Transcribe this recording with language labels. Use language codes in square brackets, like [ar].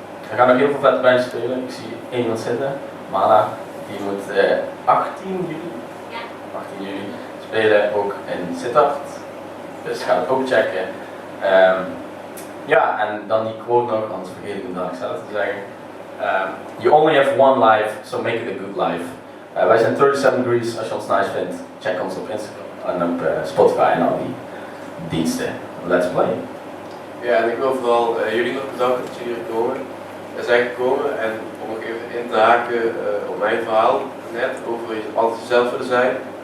[nl] Er gaan nog heel veel vette bands spelen. Ik zie één iemand zitten, Maandag. Die moet 18 juli spelen, ook in Sittard. Dus ga het ook checken. Ja, en dan die quote nog, anders vergeet ik hem dadelijk zelf te zeggen. [en] You only have one life, so make it a good life. [nl] Wij zijn 37 Degrees, als je ons nice vindt, check ons op Instagram en op Spotify en al die diensten. [en] Let's play. [nl] Ja, en ik wil vooral jullie nog bedanken dat jullie hier zijn gekomen en om nog even in te haken op mijn verhaal net over altijd jezelf willen zijn.